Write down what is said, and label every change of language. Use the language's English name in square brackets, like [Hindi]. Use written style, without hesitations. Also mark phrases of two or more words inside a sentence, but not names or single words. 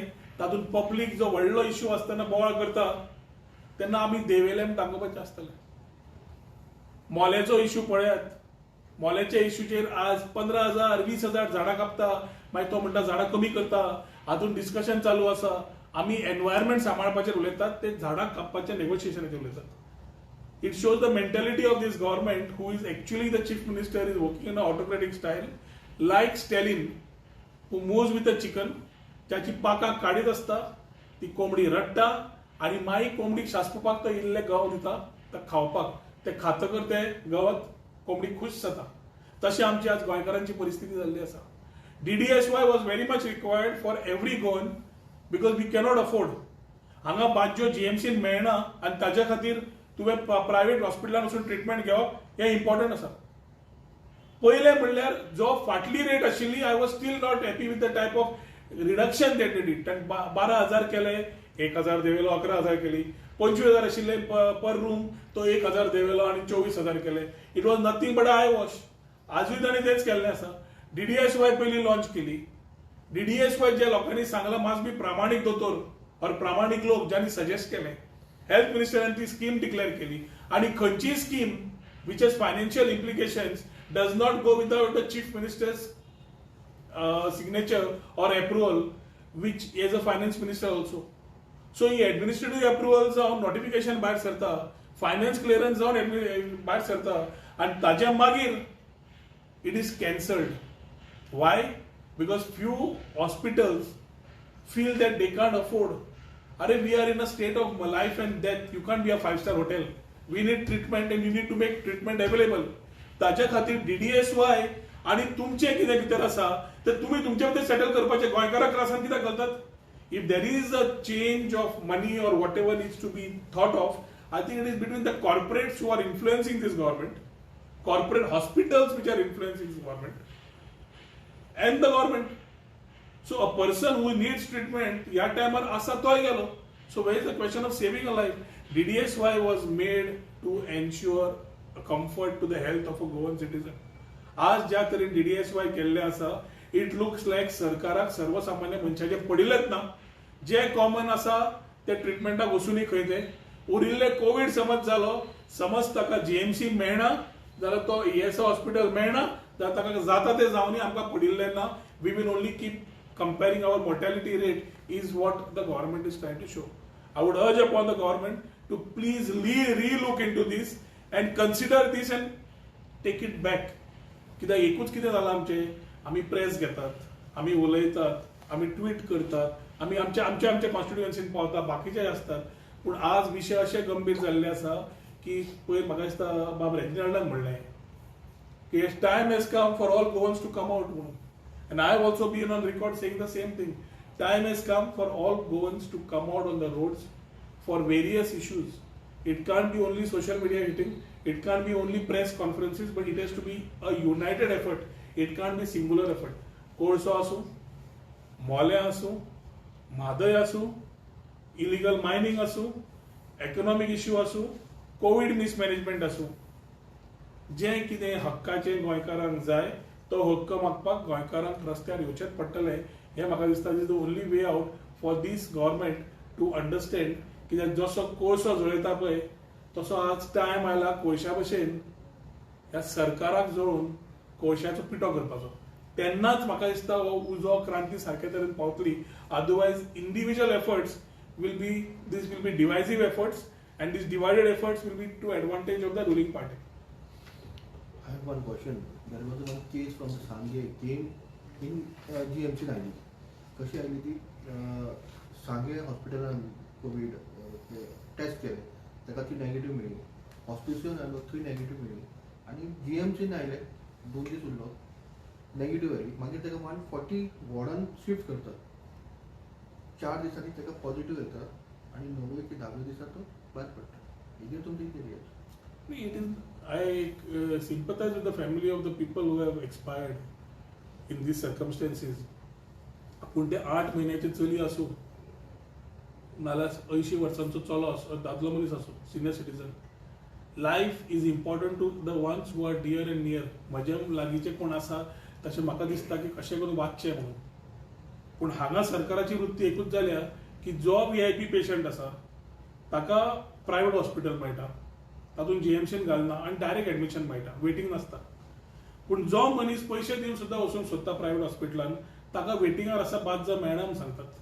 [Konkani] तातूंत पब्लीक जो व्हडलो इश्यू आसतना बोवाळ करता तेन्ना आमी देवेलें दाखोवपाचें आसतलें. मोल्याचो इश्यू पळयात. मोल्याच्या इश्यूचेर आज 15,000 20,000 झाडां कापता, मागीर तो म्हणटा झाडां कमी करता. हातूंत डिस्कशन चालू आसा. आमी एनवायरमेंट सांबाळपाचेर उलयतात, ते झाडां कापपाच्या नेगोशिएशनाचेर उलयतात. [English] It shows the mentality of this government, who is actually the chief minister, is working in an autocratic style, like Stalin, who moves with a chicken. [Konkani] त्याची पाकां काडीत आसता, ती कोंबडी रडटा आनी मागीर कोंबडीक शास्पुपाक तो इल्लें गंव दिता, ताका खावपाक. ते खातकर ते गवत कोंबडी खुश जाता. तशी आमची आज गोंयकारांची परिस्थिती जाल्ली आसा. [English] DDSY was very much required for every Goan because we cannot afford. [Konkani] हांगा बाज्यो GMCन मेळना आनी ताच्या खातीर तुवें प्रायव्हेट हॉस्पिटलान वचून ट्रिटमेंट घेवप हें इम्पॉर्टंट आसा. [English] पयलें म्हणल्यार जो फाटली रेट आशिल्ली, I was still not happy with the type of reduction that they did. [Konkani] 12,000 केले, 1,000 देवेलो, 11,000 केली. 25,000 आशिल्ले पर रूम, तो 1,000 देवेलो आनी 24,000 केले. [English] It was nothing but eye wash. [Konkani] आजूय ताणें तेच केल्लें आसा. DDSY पयलीं लॉन्च केली. DDSY जे लोकांनी सांगलां [English] must be [Konkani] प्रामाणीक दोतोर और प्रामाणीक लोक ज्यांनी सजेस्ट केले. हेल्थ मिनिस्टरान ती स्कीम डिक्लेअर केली आनी खंयची स्कीम [English] which has financial implications does not go without the chief minister's signature or approval, which is a finance minister also. So he administrative approval जावन notification [Konkani] भायर सरता, [English] finance clearance [Konkani] जावन भायर सरता [English] and [Konkani] ताज्या मागीर [English] it is cancelled. Why? Because few hospitals feel that they can't afford. Arey, we are in a state of life and death. You can't be a 5-star hotel. We need treatment and you need to make treatment available. [Konkani] ताज्या खातीर DDSY आणि तुमचे कितें भितर आसा तर तुम्ही तुमच्या भितर सेटल करपाचे. गोंयकाराक त्रासान कित्याक घालतात? [English] If there is a change of money or whatever needs to be thought of, I think it is between the corporates who are influencing this government, corporate hospitals which are influencing this government and the government. So a person who needs treatment [Konkani] ह्या टायमार आसा तोय गेलो. [English] So where is the question of saving a life. DDSY was made to ensure a comfort to the health of a Goan citizen. [Konkani] आज ज्या तरेन DDSY केल्लें आसा, [English] it looks like [Konkani] सरकाराक सर्वसामान्य मनशाचे पडिल्लेच ना. जे कॉमन आसा ते ट्रिटमेंटाक वचूनय खंय ते उरिल्ले. कोविड समज जालो, समज ताका GMC मेळना जाल्यार तो ESI हॉस्पिटल मेळना जाल्यार ताका जाता ते जावनी आमकां पडिल्लें ना. [English] We will only keep comparing our mortality rate is what the government is trying to show. I would urge upon the government to please re-look into this and consider this and take it back. [Konkani] कित्याक एकूच कितें जालां आमचें, आमी प्रेस घेतात, आमी उलयतात, आमी ट्वीट करतात, आमी आमच्या कॉन्स्टिट्युएन्सीन पावता, बाकीचे आसतात. पूण आज विशय अशे गंभीर जाल्ले आसा की पयर म्हाका दिसता बाब रेजिनाल्डान म्हणलें की [English] time has come for all Goans to come out [Konkani] म्हणून. [English] And I have also been on record saying the same thing. Time has come for all Goans to come out on the roads for various issues. It can't be only social media hitting. It can't be only press conferences, but it has to be a united effort. It can't be singular effort. [Konkani] कोळसो आसूं, मोल्या आसूं, म्हादय आसूं, [English] illegal mining [Konkani] आसूं, [English] economic issue [Konkani] आसूं, [English] Covid mismanagement [Konkani] आसूं, जें कितें हक्काचें गोंयकारांक जाय तो हक्क मागपाक गोंयकारांक रस्त्यार येवचेच पडटलें. हें म्हाका दिसता [English] is the only way out for this government to understand [Konkani] कित्याक जसो कोळसो जळयता पळय तसो आज टायम आयला कोळशा भशेन ह्या सरकाराक जळोवन कोळशाचो पिठो करपाचो. तेन्नाच म्हाका दिसता हो उजो क्रांती सारके तरेन पावतली. [English] otherwise individual efforts will be divisive efforts, and these divided efforts will be to advantage of the ruling party. I have one question. There was one case from the Sangye came in GMC आयली. [Konkani] कशी आयली ती सांगे हॉस्पिटलान [English] Covid test [Konkani] केले ताका ती नेगेटिव्ह मेळ्ळी. हॉस्पिटलान आयलो थंय नेगेटिव्ह मेळ्ळी आनी GMCन आयले 2 दीस उरलो नेगेटिव्ह आयली. मागीर ताका 140 वॉर्डान शिफ्ट करतात. 4 दिसांनी ताका पॉझिटिव्ह येता आनी 9 की 10 दिसां तो बंद पडटा. हेजेर तुमची कितें रिएक्शन? [English] I sympathize with the family of the people who have expired in these circumstances. [Konkani] पूण ते 8 महिन्याचे चली आसूं नाल्यार 80 वर्सांचो चलो आसूं दादलो मनीस आसूं [English] senior citizen, life is important to the ones who are dear and near. [Konkani] म्हजे लागींचे कोण आसा तशें म्हाका दिसता की कशें करून वाचचें म्हणून. पूण हांगा सरकाराची वृत्ती एकूच जाल्या की जो [English] VIP patient [Konkani] आसा ताका [English] private hospital [Konkani] मेळटा, तातूंत GMCन घालना आनी [English] direct admission [Konkani] मेळटा, वेटिंग नासता. पूण जो मनीस पयशे दिवन सुद्दां वचूंक सोदता प्रायवेट हॉस्पिटलान ताका वेटिंगार आसा बाज मेळना म्हूण सांगतात.